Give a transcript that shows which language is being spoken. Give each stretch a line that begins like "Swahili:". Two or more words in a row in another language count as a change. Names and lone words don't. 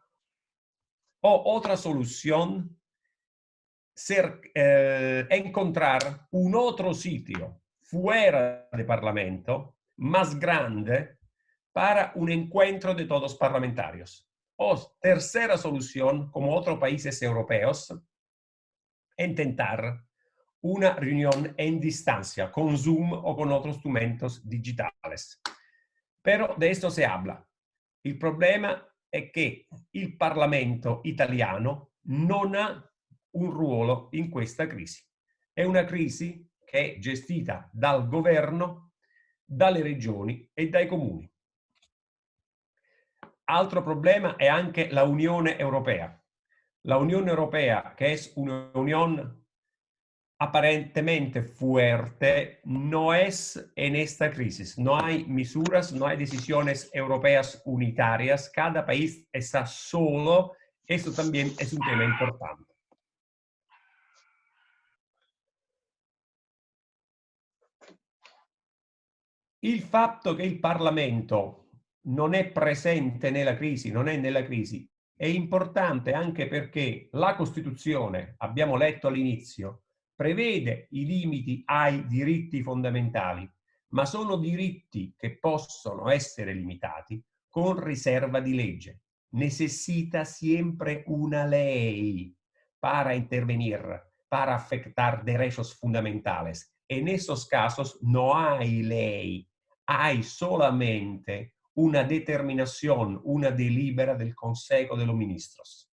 Spanish: O otra solución, encontrar un otro sitio fuera del Parlamento, más grande, para un encuentro de todos parlamentarios. O tercera solución, como otros países europeos, intentar una reunión en distancia, con Zoom o con otros instrumentos digitales. Pero de esto se habla. El problema
Italian: è che il Parlamento italiano non ha un ruolo in questa crisi. È una crisi che è gestita dal governo, dalle regioni e dai comuni. Altro problema è anche la Unione Europea. La Unione Europea, che è un'unione
Spanish: aparentemente fuerte, no es en esta crisis. No hay medidas, no hay decisiones europeas unitarias. Cada país está solo. Eso también es un tema importante.
Italian: Il fatto che il Parlamento non è presente nella crisi, non è nella crisi, è importante anche perché la Costituzione, abbiamo letto all'inizio, prevede i limiti ai diritti fondamentali, ma sono diritti che possono essere limitati con riserva di legge.
Spanish: Necesita siempre una ley para intervenir, para afectar derechos fundamentales. En esos casos no hay ley, hay solamente una determinación, una delibera del Consejo de los Ministros.